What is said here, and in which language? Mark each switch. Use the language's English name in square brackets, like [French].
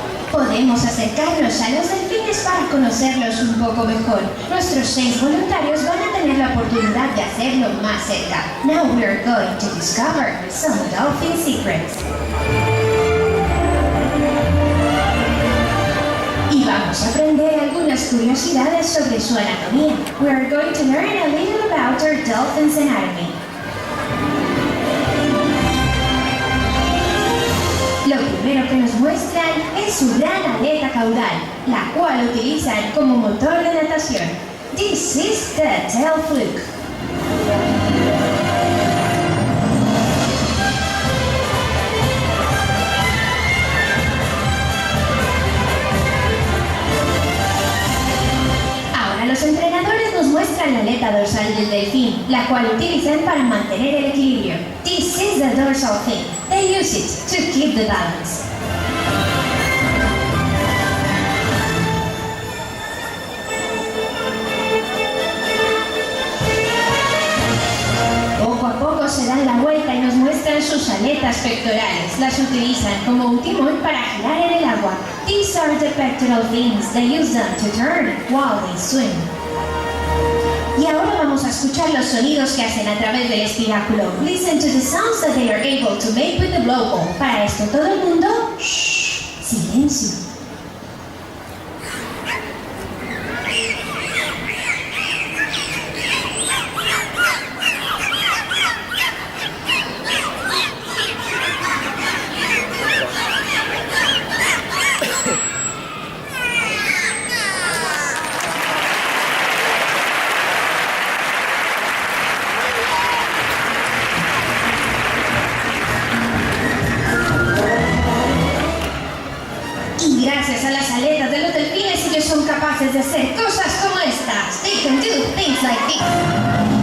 [Spanish] Podemos acercarnos a los delfines para conocerlos un poco mejor. Nuestros 6 voluntarios van a tener la oportunidad de hacerlo más cerca. [English] Now we're going to discover some dolphin secrets. [Spanish] Y vamos a aprender algunas curiosidades sobre su anatomía. [English] We are going to learn a little about our dolphin's anatomy. [Spanish] Lo primero que nos muestran es su gran aleta caudal, la cual utilizan como motor de natación. [English] This is the tail fluke. [Spanish] Ahora los entrenadores nos muestran la aleta dorsal del delfín, la cual utilizan para mantener el equilibrio. [English] This is the dorsal fin. They use it to keep the balance. [Spanish] Poco a poco se dan la vuelta y nos muestran sus aletas pectorales. Las utilizan como un timón para girar en el agua. [English] These are the pectoral fins. They use them to turn while they swim. [Spanish] Y ahora vamos a escuchar los sonidos que hacen a través del espiráculo. [English] Listen to the sounds that they are able to make with the blowhole. [Spanish] Para esto todo el mundo, shh, silencio. Gracias a las aletas de los delfines, ellos son capaces de hacer cosas como estas. [English] They can do things like this.